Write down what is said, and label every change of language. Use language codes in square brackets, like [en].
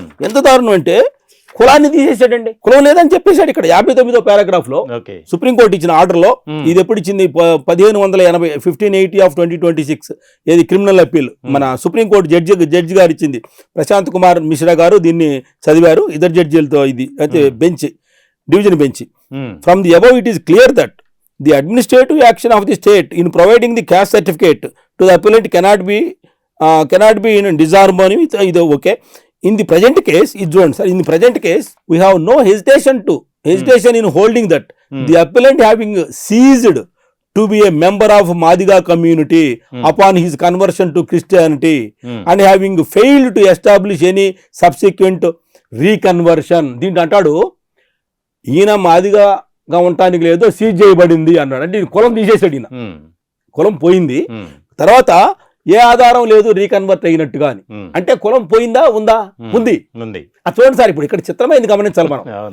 [te] ఎంత దారుణం అంటే కులాన్ని తీసేసాడండి. కులం లేదని చెప్పేశాడు. ఇక్కడ 59వ పారాగ్రాఫ్ లో సుప్రీంకోర్టు ఇచ్చిన ఆర్డర్ లో, ఇది ఎప్పుడు ఇచ్చింది, 1580 1580 ఆఫ్ 2026, ఏది క్రిమినల్ అప్పీల్ మన సుప్రీంకోర్టు జడ్జి గారు ఇచ్చింది. ప్రశాంత్ కుమార్ మిశ్రా గారు దీన్ని చదివారు, ఇద్దరు జడ్జీలతో. ఇది అయితే bench, division bench. [en] From the above it is clear that the administrative action of the state in providing the caste certificate to the appellant cannot be in disharmony with either. Okay, in the present case, in the present case we have no hesitation in holding that the appellant having ceased to be a member of Madiga community upon his conversion to Christianity and having failed to establish any subsequent reconversion. [te] దీంట్లో అంటాడు ఈయన మాదిగా ఉండటానికి లేదో seize చేయబడింది అన్నాడు. అంటే కులం తీసేసాడు ఈయన, కులం పోయింది. తర్వాత ఏ ఆధారం లేదు రీకన్వర్ట్ అయినట్టుగా అని. అంటే కులం పోయిందా ఉందా? ఉంది. అది చూడండి సార్, ఇప్పుడు ఇక్కడ చిత్రమైంది గమనించాలి మనం.